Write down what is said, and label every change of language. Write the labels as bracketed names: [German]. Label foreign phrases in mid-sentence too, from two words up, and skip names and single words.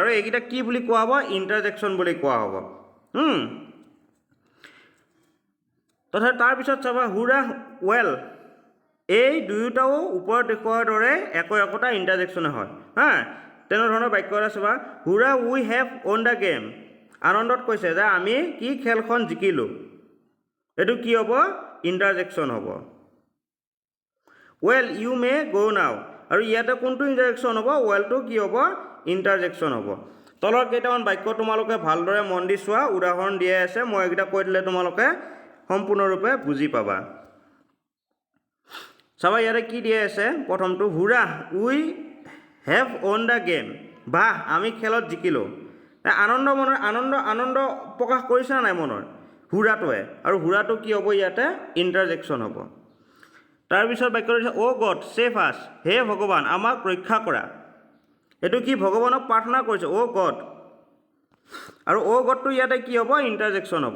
[Assamese] আৰু এইকেইটা কি বুলি কোৱা হ'ব, ইণ্টাৰজেকশ্যন বুলি কোৱা হ'ব। তথাপি তাৰপিছত চাবা, [English] hurrah well, [Assamese] এই দুয়োটাও ওপৰত দেখুওৱাৰ দৰে একোটা ইণ্টাৰজেকশ্যনে হয়। তেনেধৰণৰ বাক্য এটা চাবা, [English] hurrah we have won the game. [Assamese] আনন্দত কৈছে যে আমি কি খেলখন জিকিলোঁ। এইটো কি হ'ব, ইণ্টাৰজেকশ্যন হ'ব। [English] well you may go now. [Assamese] আৰু ইয়াতে কোনটো ইণ্টাৰজেকশ্যন হ'ব, ৱেলটো কি হ'ব, ইণ্টাৰজেকশ্যন হ'ব। তলৰ কেইটামান বাক্য তোমালোকে ভালদৰে মন দি চোৱা, উদাহৰণ দিয়াই আছে, মই এইকেইটা কৈ দিলে তোমালোকে সম্পূৰ্ণৰূপে বুজি পাবা। চাবা ইয়াতে কি দিয়া আছে, প্ৰথমটো [English] hurrah we have won the game. [Assamese] বাহ আমি খেলত জিকিলোঁ। আনন্দ প্ৰকাশ কৰিছে নাই মনৰ, হুৰাটোৱে। আৰু হুৰাটো কি হ'ব, ইয়াতে ইণ্টাৰজেকশ্যন হ'ব। তাৰপিছত বাক্য দিছে, [English] O God save us, [Assamese] হে ভগৱান আমাক ৰক্ষা কৰা। এইটো কি, ভগৱানক প্ৰাৰ্থনা কৰিছে, [English] O God. [Assamese] আৰু [English] O Godটো [Assamese] ইয়াতে কি হ'ব, ইণ্টাৰজেকশ্যন হ'ব।